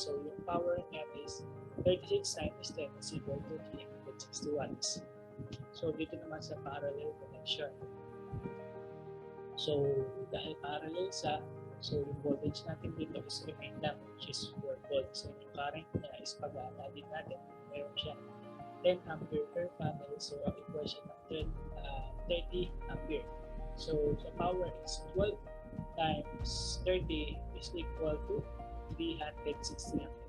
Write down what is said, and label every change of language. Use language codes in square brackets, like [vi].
[en] So, yung power niya is 36 times 10 is equal to 360 watts. [tl] So, dito naman sa parallel connection. So, dahil parallel sa, so yung voltage natin dito is remain lang, [en] which is 4 volts. [tl] So, yung current niya is pag-addin natin, meron siya 10 ampere per panel. So, ang equation ng 30 ampere. [en] So, the power is 12 times 30 is equal to 360 ampere.